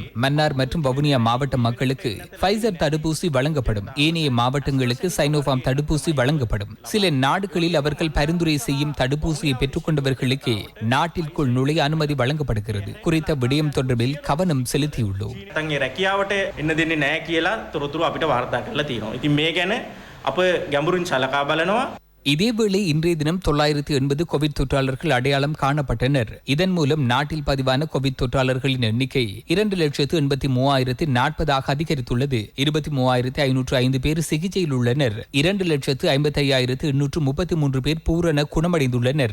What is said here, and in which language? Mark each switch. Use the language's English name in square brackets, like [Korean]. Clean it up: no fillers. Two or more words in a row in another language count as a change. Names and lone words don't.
[Tamil] மன்னார் மற்றும் வவுனியா மாவட்ட மக்களுக்கு ஃபைசர் தடுப்பூசி வழங்கப்படும். ஏனைய மாவட்டங்களுக்கு சைனோஃபார்ம் தடுப்பூசி வழங்கப்படும். சில நாடுகளில் அவர்கள் பரிந்துரை செய்யும் தடுப்பூசியை பெற்றுக்கொண்டவர்களுக்கு நாட்டிற்குள் நுழைய அனுமதி வழங்கப்படுகிறது. குறித்த விடயம் தொடர்பில் கவனம் செலுத்தியுள்ளோம். [Sinhala] රැකියාවට එන්න දෙන්නේ නැහැ කියලා තොරතුරු අපිට වාර්තා කරලා තියෙනවා. ඉතින් මේ ගැන අප ගැඹුරින් සලකා බලනවා. [Tamil] இதேவேளை இன்றைய தினம் 980 கோவிட் தொற்றாளர்கள் அடையாளம் காணப்பட்டனர். இதன் மூலம் நாட்டில் பதிவான கோவிட் தொற்றாளர்களின் எண்ணிக்கை 2,83,040 அதிகரித்துள்ளது. 23,505 பேர் சிகிச்சையில் உள்ளனர். 2,55,833 பேர் பூரண குணமடைந்துள்ளனர்.